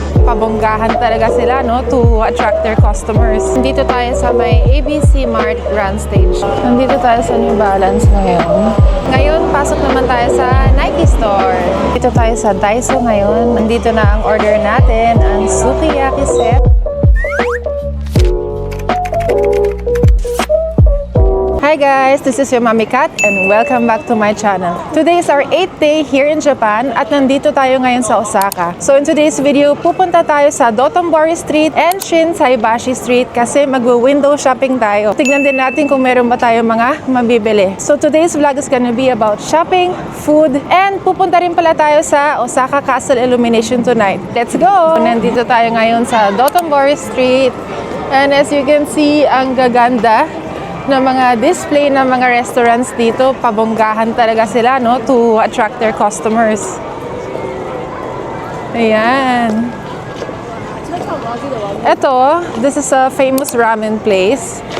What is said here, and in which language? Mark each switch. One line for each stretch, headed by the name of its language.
Filipino: pabonggahan talaga sila, no,
English: to attract their customers.
Filipino: Nandito tayo sa may ABC Mart Grand Stage. Nandito tayo sa New Balance ngayon. Ngayon, pasok naman tayo sa Nike Store. Dito tayo sa Daiso ngayon. Nandito na ang order natin, ang sukiyaki set.
English: Hi guys, this is your Mami Kat and welcome back to my channel. Today is our 8th day here in Japan
Filipino: at nandito tayo ngayon sa Osaka.
English: So in today's video,
Filipino: pupunta tayo sa Dotonbori Street and Shinsaibashi Street kasi mag-window shopping tayo. Tignan din natin kung meron ba tayo mga mabibili.
English: So today's vlog is gonna be about shopping, food, and
Filipino: pupunta rin pala tayo sa
English: Osaka Castle Illumination tonight. Let's go!
Filipino: Nandito tayo ngayon sa Dotonbori Street
English: and as you can see,
Filipino: ang gaganda na mga display ng mga restaurants dito. Pabonggahan talaga sila, no,
English: to attract their customers.
Filipino: Ayan. Ito,
English: this is a famous ramen place.